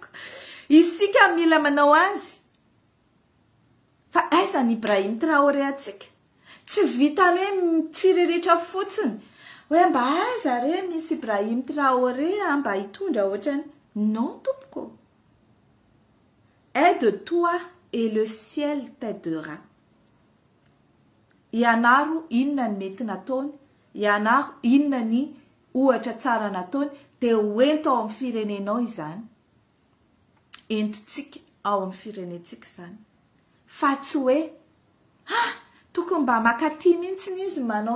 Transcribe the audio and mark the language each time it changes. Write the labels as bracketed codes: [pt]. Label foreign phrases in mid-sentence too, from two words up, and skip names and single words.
[mg] Isika mila manao azy. Fa aiza ny Ibrahim Traoré atsika? Tsy vita hoe mitsiriritra fotsiny. Hoe mba aiza re misy Ibrahim Traoré mba hitondra ohatrany. Non tompoko. [fr] Aide toi et le ciel t'aidera. [mg] Ianaro inona ny mety nataony, ianaro inona ny ohatra tsara nataony, dia hoento ao amin'ny firenenao izany. Entotsika ao amin'ny firenentsika izany. Fa tsy hoe, tokony mba makaty mihitsy izy manao.